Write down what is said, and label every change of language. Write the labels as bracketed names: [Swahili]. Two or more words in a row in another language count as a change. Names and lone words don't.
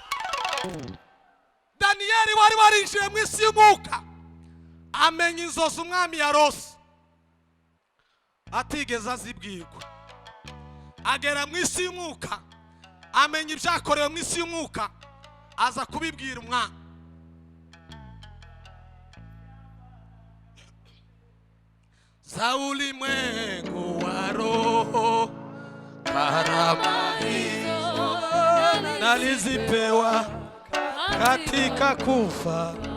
[Kinyarwanda] Danieli wari warinjiye mu isi y'umwuka amenya inzozi umwami yarose atigeze azibwirwa. Agera mu isi y'umwuka amenya ibyakorewe mu isi y'umwuka aza kubibwira umwami. [Swahili] Za ulimwengu wa roho karama hizo nalizipewa katika kufa.